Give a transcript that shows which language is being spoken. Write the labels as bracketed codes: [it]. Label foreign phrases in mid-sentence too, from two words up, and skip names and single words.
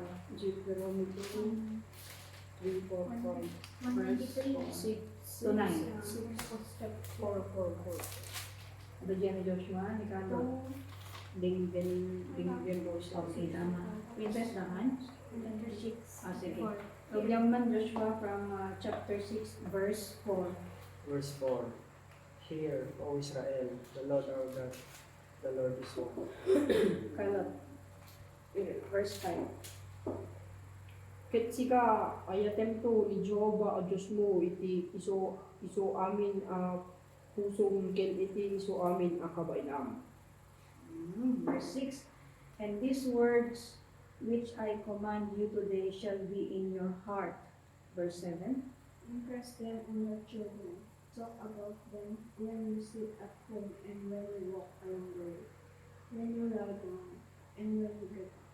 [en] Deuteronomy 2, 3, 4, 5. Verse 6 to 9. 4. [tl] Ano dyan ni Joshua? Ni Carlo? Ding Joshua. Okay, tama. Princess naman? Sige. [en] Programman Joshua from chapter 6, verse 4. verse 4. Hear, O Israel, the Lord our God, the Lord is one. Carlo. Verse 5. [ilo] Ket sika ayatem to ni Jehovah a Diyos mo iti iso amin a pusong ken iti iso amin a kabainam. [en] Verse 6. And these words which I command you today shall be in your heart. Verse 7. Impress them on your children. Talk about them when you sit at home and when you walk along the way, when you lie down and when you get up.